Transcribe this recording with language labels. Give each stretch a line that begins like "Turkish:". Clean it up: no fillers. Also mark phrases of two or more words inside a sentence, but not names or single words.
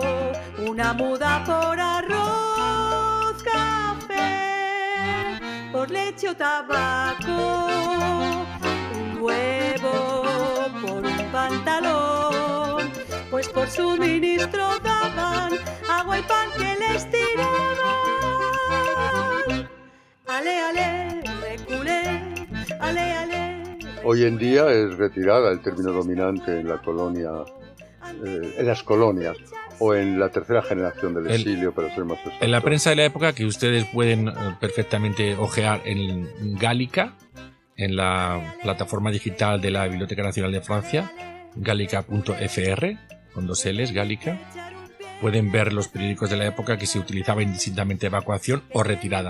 Spanish: Una muda por arroz, café, por leche o tabaco, un huevo por un pantalón, pues por suministro daban agua y pan que les tiraban.
French: Ale, ale, reculé, ale, ale.
Spanish: Hoy en día es retirada el término dominante en la colonia, en las colonias, o en la tercera generación del exilio, para ser más exacto. En la prensa de la época, que ustedes pueden perfectamente ojear en Gálica, en la plataforma digital de la Biblioteca Nacional de Francia, gálica.fr, con 2 L's, Gálica, pueden ver los periódicos de la época que se utilizaba indistintamente evacuación o retirada.